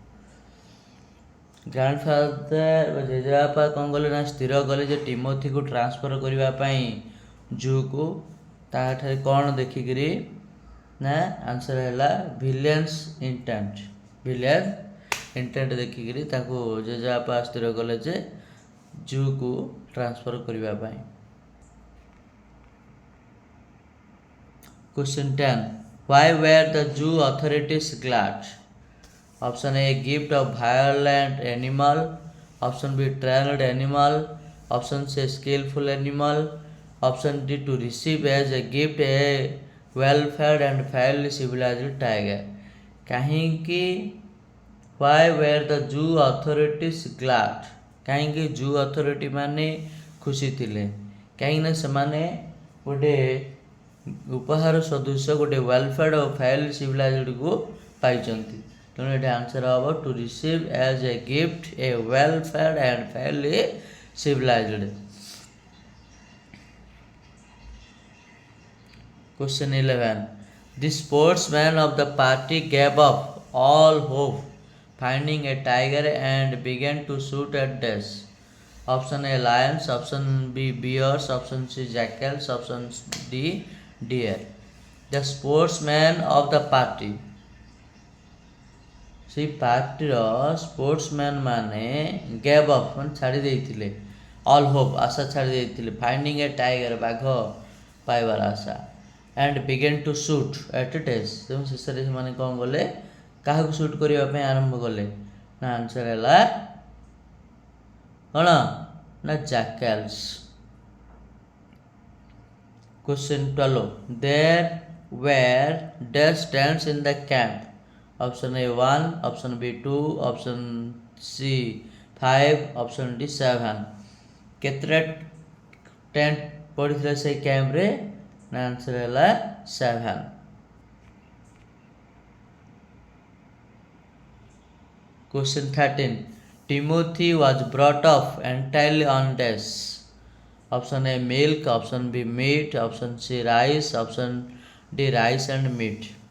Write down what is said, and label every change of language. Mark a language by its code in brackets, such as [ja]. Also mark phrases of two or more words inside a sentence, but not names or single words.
[or] ଗ୍ରାଣ୍ଡଫାଦର ବା ଜେଜେବାପା କ'ଣ କଲେ ନା ସ୍ଥିର କଲେ ଯେ ଟିମୋଥିକୁ ଟ୍ରାନ୍ସଫର୍ କରିବା ପାଇଁ ଜୁକୁ. ତାଠାରେ କ'ଣ ଦେଖିକିରି? ନା ଆନ୍ସର ହେଲା [en] villainous intent. villainous intent [or] ଦେଖିକିରି ତାକୁ ଜେଜେବାପା ସ୍ଥିର କଲେ ଯେ ଜୁକୁ ଟ୍ରାନ୍ସଫର୍ କରିବା ପାଇଁ. [en] Question 10. Why were the zoo authorities glad? Option A, gift of violent animal. Option B, trained animal. Option C, skillful animal. Option D, to receive as a gift a well-fed and fairly civilized tiger. [or] କାହିଁକି? [en] Why were the zoo authorities glad? [or] କାହିଁକି [en] zoo authority [or] ମାନେ ଖୁସି ଥିଲେ? କାହିଁକିନା ସେମାନେ ଗୋଟେ ଉପହାର ସଦୃଶ ଗୋଟେ ୱେଲଫେୟାର୍ଡ ଓ [en] fairly civilized [or] ପାଇଛନ୍ତି. ତେଣୁ ଏଠି ଆନ୍ସର ହେବ [en] to receive as a gift a well-fed and fairly civilized. Question 11. The sportsman of the party gave up all hope finding a tiger and began to shoot at dash. Option A, lions. Option B, bears. Option C, jackals. Option D, deer. The sportsman of the party. [or] ସେଇ ପାର୍ଟିର ସ୍ପୋର୍ଟସମ୍ୟାନ୍ ମାନେ [en] gave up [or] ମାନେ ଛାଡ଼ି ଦେଇଥିଲେ. [en] all hope [or] ଆଶା ଛାଡ଼ି ଦେଇଥିଲେ. [en] finding a tiger [or] ବାଘ ପାଇବାର ଆଶା. [en] and began to shoot at dash. [or] ତେଣୁ ଶେଷରେ ସେମାନେ କ'ଣ କଲେ? କାହାକୁ ସୁଟ୍ କରିବା ପାଇଁ ଆରମ୍ଭ କଲେ? ନା ଆନ୍ସର ହେଲା କ'ଣ? ନା ଜାକାଲ୍ସ. [en] Question 12. There were dash tents in the camp. Option A 1, option B 2, option C 5, option D 7. [or] କେତେଟା ଟେଣ୍ଟ ପଡ଼ିଥିଲା ସେଇ କ୍ୟାମ୍ପରେ? ନା ଆନ୍ସର ହେଲା 7. [en] Question 13. Timothy was brought up entirely on dash. Option A, milk. Option B, meat. Option C, rice. Option D, rice and meat.